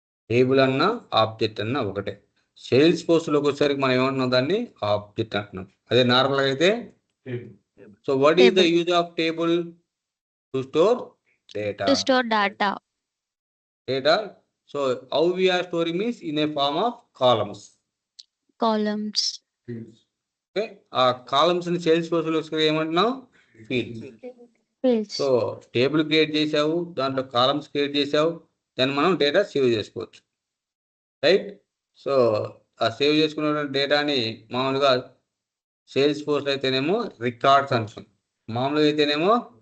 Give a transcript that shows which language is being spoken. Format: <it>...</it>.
<te>Table అన్న object అన్న ఒకటే సేల్స్ ఫోర్స్లోకి వచ్చేసరికి మనం ఏమంటున్నాం దాన్ని ఆబ్జెక్ట్ అంటున్నాం అదే నార్మల్గా అయితే</te> <en>So what is the use of table to store data To store data. So how we are storing means in a form of columns Columns.</en> <te>Okay ఆ కాలమ్స్ ని సేల్స్ ఫోర్స్లో ఏమంటున్నాం fields</te> <en>Fields.</en> <te>So table create చేసావు దాంట్లో columns create చేసావు దాన్ని మనం data save చేసుకోవచ్చు right so ఆ సేవ్ చేసుకున్న డేటాని మామూలుగా సేల్స్ ఫోర్స్ అయితేనేమో రికార్డ్స్ అంటాం మామూలుగా అయితేనేమో</te>